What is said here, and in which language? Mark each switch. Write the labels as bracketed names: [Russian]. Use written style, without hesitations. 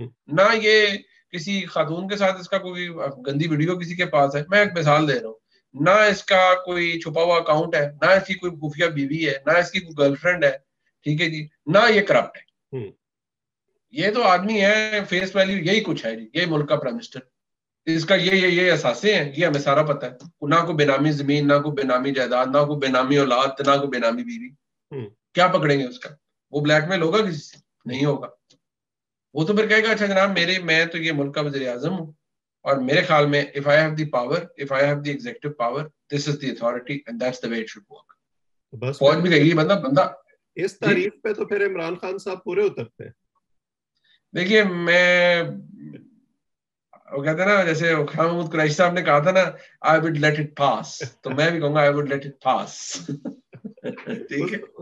[Urdu] نہ یہ کسی خاتون کے ساتھ اس کا کوئی گندی ویڈیو کسی کے پاس ہے, میں ایک مثال دے رہا ہوں, نہ اس کا کوئی چھپا ہوا اکاؤنٹ ہے, نہ اس کی کوئی خفیہ بیوی ہے, نہ اس کی کوئی گرل فرینڈ ہے, ٹھیک ہے جی, نہ یہ کرپٹ ہے. یہ تو آدمی ہے, فیس ویلیو یہی کچھ ہے جی, یہی ملک کا پرائم منسٹر. اس کا یہ اثاثے ہیں, یہ ہمیں سارا پتا ہے. نہ کوئی بینامی زمین, نہ کوئی بینامی جائیداد, نہ کوئی بینامی اولاد, نہ کوئی بینامی بیوی. کیا پکڑیں گے اس کا؟ وہ بلیک میل ہوگا کسی سے؟ نہیں ہوگا. وہ تو پھر کہے گا اچھا جناب میں تو یہ ملک کا وزیر اعظم ہوں, اور میرے خیال میں [English] if I have the power, if I have the executive power, this is the authority and that's the way it should work. [Urdu] فوج بھی کہے گی بندہ اس تعریف پہ تو پھر عمران خان صاحب پورے اترتے ہیں. دیکھیے میں وہ کہتے ہیں نا, جیسے خان محمود قریشی صاحب نے کہا تھا نا [English] I would let it pass, [Urdu] تو میں بھی کہوں گا I would let it pass. ٹھیک ہے,